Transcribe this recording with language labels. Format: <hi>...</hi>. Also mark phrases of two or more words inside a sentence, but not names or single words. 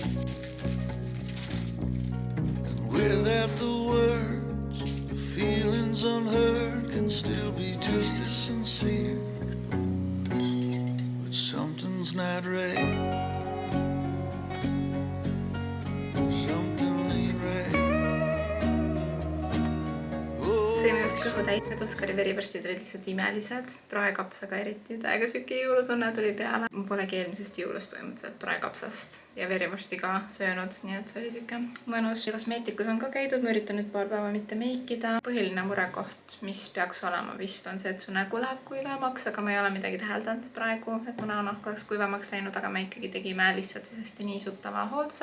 <en>And without the words, feelings unheard can still be just as sincere. But something's not right. Something ain't right.</en> <et>Sõime just kõhu täit. Need Oskari verivorstid olid lihtsalt imelised. Praekapsaga eriti täiega süki jõulutunne tuli peale. Ma polegi eelmisest jõulust põhimõtteliselt praekapsast ja verivorsti ka söönud, nii et see oli süke mõnus. Ja kosmeetikus on ka käidud, ma üritan nüüd paar päeva mitte meikida. Põhiline murekoht, mis peaks olema vist, on see, et su nägu läheb kuivemaks, aga ma ei ole midagi täheldanud praegu, et mu näonahk oleks kuivemaks läinud, aga me ikkagi tegime lihtsalt siis hästi niisutava hoolduse.</et>